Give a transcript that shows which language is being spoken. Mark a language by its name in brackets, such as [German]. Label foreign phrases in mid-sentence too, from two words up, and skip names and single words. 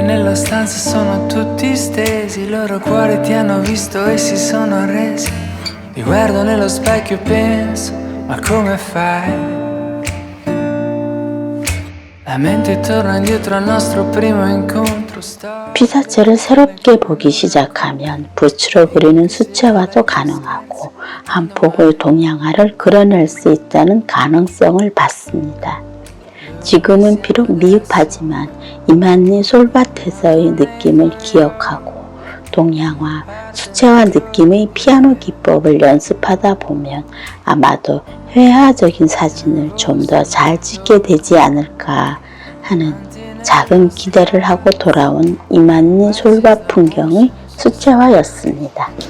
[Italian] nella stanza sono tutti stesi, i loro cuori ti hanno visto e si sono arresi. Mi guardo nello specchio e penso, ma come fai? La mente torna indietro al nostro primo incontro. [Korean] 피사체를 새롭게 보기 시작하면 붓으로 그리는 수채화도 가능하고 한 폭의 동양화를 그려낼 수 있다는 가능성을 봤습니다. 지금은 비록 미흡하지만 이만희 솔밭에서의 느낌을 기억하고 동양화, 수채화 느낌의 피아노 기법을 연습하다 보면 아마도 회화적인 사진을 좀 더 잘 찍게 되지 않을까 하는 작은 기대를 하고 돌아온 이만희 솔밭 풍경의 수채화였습니다.